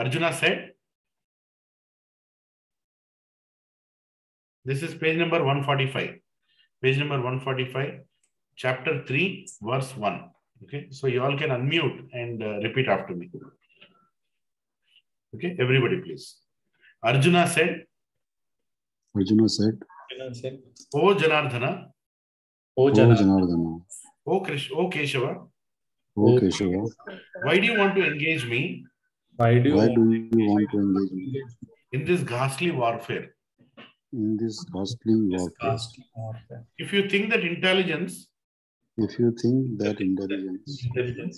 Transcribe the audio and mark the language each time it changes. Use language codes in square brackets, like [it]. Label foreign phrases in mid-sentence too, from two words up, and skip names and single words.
[en] Arjuna said, this is page number 145. Page number 145, chapter 3, verse 1. Okay, so you all can unmute and repeat after me. Okay, everybody please. Arjuna said, Arjuna said, O Janardhana, O O Janardhana, Janardhana, O Keshava, O Keshava, why do you want to engage me why do you why want do you want to engage me in this ghastly warfare? in this ghastly this warfare? ghastly warfare? If you think that intelligence If you think that intelligence Intelligence